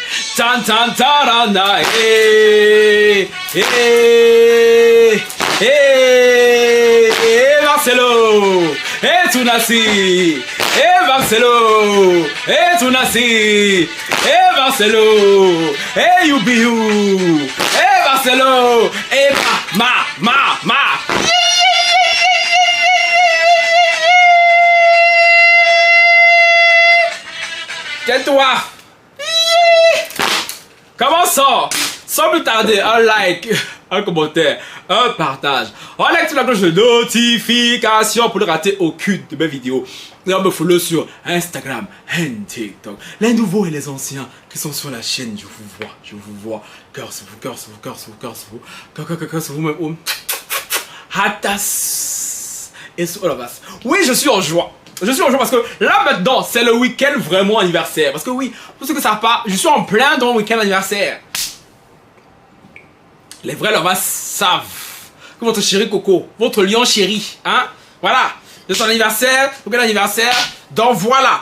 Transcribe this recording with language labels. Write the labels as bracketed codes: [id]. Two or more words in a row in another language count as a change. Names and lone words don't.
[fr] Tan tan tarana, Marcelo, Tunasi, Marcelo, Tunasi, Marcelo, Yubiu, Marcelo, ma. Tais-toi. Comment ça? Sans plus tarder, un like, un commentaire, un partage. On active la cloche de notification pour ne rater aucune de mes vidéos. Et on me follow sur Instagram et TikTok. Les nouveaux et les anciens qui sont sur la chaîne, je vous vois. Cœur sur vous même. Hatas. Et sur [en] all of us. [fr] Oui, je suis en joie. Je suis en joie parce que là maintenant, c'est le week-end vraiment anniversaire. Parce que oui, pour ceux que ça part, je suis en plein dans le week-end anniversaire. Les vrais lovers savent que votre chéri Coco, votre lion chéri, hein, voilà, de son anniversaire, week-end anniversaire, donc voilà.